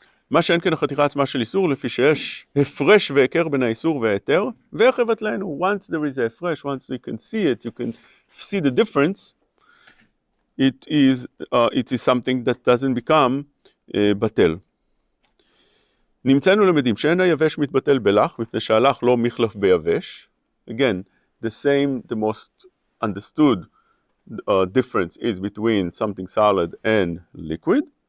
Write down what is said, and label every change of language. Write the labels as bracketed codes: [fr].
[he] מה שאין כן החתיכה עצמה של איסור, לפי שיש הפרש והיכר בין האיסור וההיתר, ואיך יבטלנו? [en] Once there is a הפרש, once you can see it, you can see the difference, it is something that doesn't become בטל. [he] נמצאנו למדים שאין היבש מתבטל בלח, מפני שהלח לא מחלף ביבש. [en] Again, the same, the most understood difference is between something solid and liquid.